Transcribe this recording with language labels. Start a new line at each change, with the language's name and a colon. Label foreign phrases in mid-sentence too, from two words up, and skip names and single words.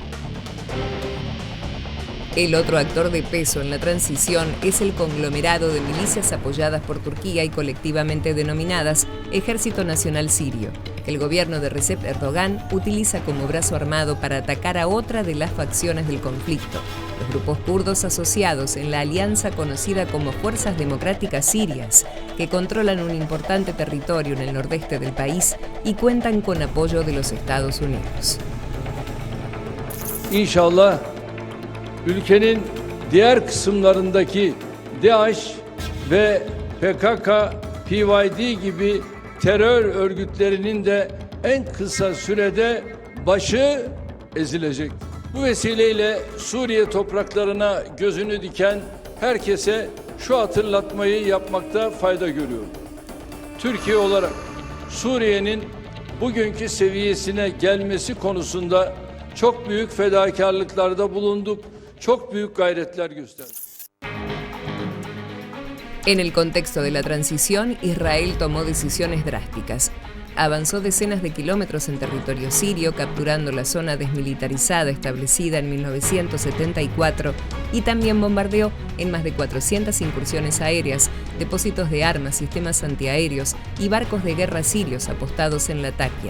Spanish: El otro actor de peso en la transición es el conglomerado de milicias apoyadas por Turquía y colectivamente denominadas Ejército Nacional Sirio, que el gobierno de Recep Erdogan utiliza como brazo armado para atacar a otra de las facciones del conflicto, los grupos kurdos asociados en la alianza conocida como Fuerzas Democráticas Sirias, que controlan un importante territorio en el nordeste del país y cuentan con apoyo de los Estados Unidos.
Turkish: İnşallah ülkenin diğer kısımlarındaki DAEŞ ve PKK PYD gibi terör örgütlerinin de en kısa sürede başı ezilecek. Bu vesileyle Suriye topraklarına gözünü diken herkese şu hatırlatmayı yapmakta fayda görüyorum. Türkiye olarak Suriye'nin bugünkü seviyesine gelmesi konusunda çok büyük fedakarlıklarda bulunduk, çok büyük gayretler gösterdik.
Spanish: En el contexto de la transición, Israel tomó decisiones drásticas. Avanzó decenas de kilómetros en territorio sirio, capturando la zona desmilitarizada establecida en 1974 y también bombardeó en más de 400 incursiones aéreas, depósitos de armas, sistemas antiaéreos y barcos de guerra sirios apostados en Latakia.